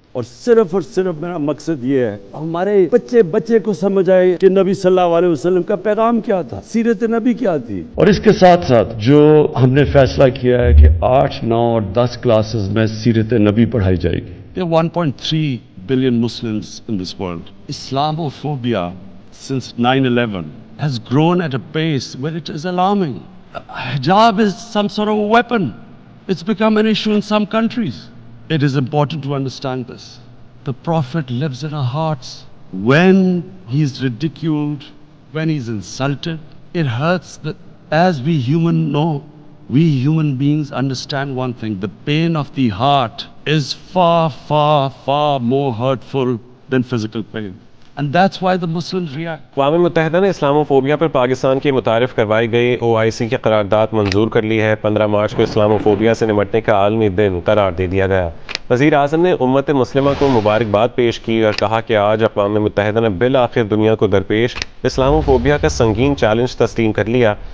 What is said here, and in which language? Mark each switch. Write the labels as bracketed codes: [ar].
[ur] اور صرف میرا مقصد یہ ہے ہمارے بچے کو سمجھ آئے کہ نبی صلی اللہ علیہ وسلم کا پیغام کیا تھا, سیرت نبی کیا تھی. اور اس کے ساتھ ساتھ جو ہم نے فیصلہ کیا ہے کہ 8, 9 اور 10 کلاسز میں سیرت نبی پڑھائی جائے گی. 1.3 [en] billion Muslims in this world. Islamophobia since 9/11 has grown at a pace where it is alarming. Hijab is some sort of a weapon. It's become an issue in some countries. It is important to understand this. The Prophet lives in our hearts. When he's ridiculed, when he's insulted, it hurts. That as we human beings understand one thing: the pain of the heart is far, far, far more hurtful than physical pain. And that's why the Muslims react. [ur] اقوام متحدہ نے Islamophobia پر پاکستان کی متعارف کروائی گئی OIC کی قرارداد منظور کر لی ہے. 15 مارچ کو اسلاموفوبیا سے نمٹنے کا عالمی دن قرار دے دیا گیا. وزیر اعظم نے امت مسلمہ کو مبارکباد پیش کی اور کہا کہ آج اقوام متحدہ نے بالآخر دنیا کو درپیش اسلاموفوبیا کا سنگین چیلنج تسلیم کر لیا.